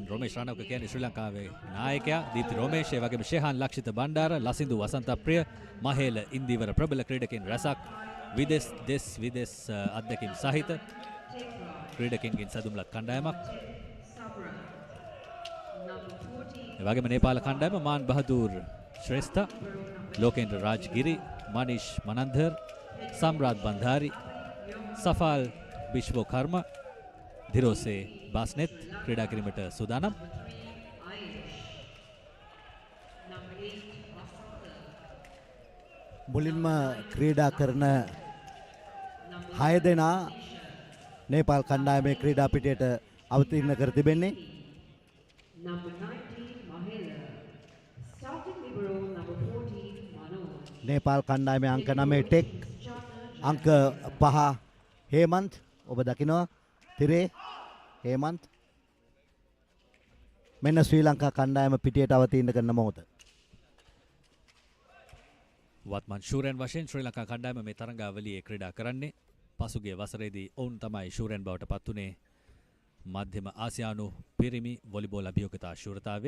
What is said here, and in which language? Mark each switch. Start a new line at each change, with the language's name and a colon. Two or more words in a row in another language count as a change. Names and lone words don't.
Sinhala: රොමේෂ් රණවක කියන්නේ ශ්‍රී ලංකාවේ නායකයා. දීප්ති රොමේෂ්, ඒ වගේම ශේහාන් ලක්ෂිත බණ්ඩාර, ලසින්දු වසන්තප්‍රිය, මහේල ඉන්දීවර ප්‍රබල ක්‍රීඩකයන් රැසක් විදෙස් අත්දැකීම් සහිත ක්‍රීඩකයන්ගෙන් සැදුම්ලත් කණ්ඩායමක්. ඒ වගේම නේපාල කණ්ඩායම මාන් බහදූර් ශ්‍රේෂ්ඨ, ලෝකේන්ද්‍ර රාජ්ගිරි, මනීෂ් මනන්දර්, सम्राट बंधारी, सफाल विश्वकर्म, धिरोसे बासनेत ක්‍රීඩා කිරීමට සූදානම්. මුලින්ම ක්‍රීඩා කරන 6 දෙනා නේපාල් කණ්ඩායමේ ක්‍රීඩා පිටියට අවතීර්ණ කර තිබෙන්නේ.
English: number 19, Mahela. Starting libero, number 14, Manoj.
Sinhala: නේපාල් කණ්ඩායමේ අංක 9 ටෙක් අංක 5 හේමන්ත් ඔබ දකිනවා තිරේ හේමන්ත් මෙන්න ශ්‍රී ලංකා කණ්ඩායම පිටියට අවතීර්ණ කරන මොහොත වත්මන් ශූරයන් වශයෙන් ශ්‍රී ලංකා කණ්ඩායම මේ තරඟාවලියේ ක්‍රීඩා කරන්නේ පසුගිය වසරේදී ඔවුන් තමයි ශූරයන් බවට පත් වුණේ මධ්‍යම ආසියානු පිරිමි වොලිබෝල් අභියෝගතා ශූරතාවේ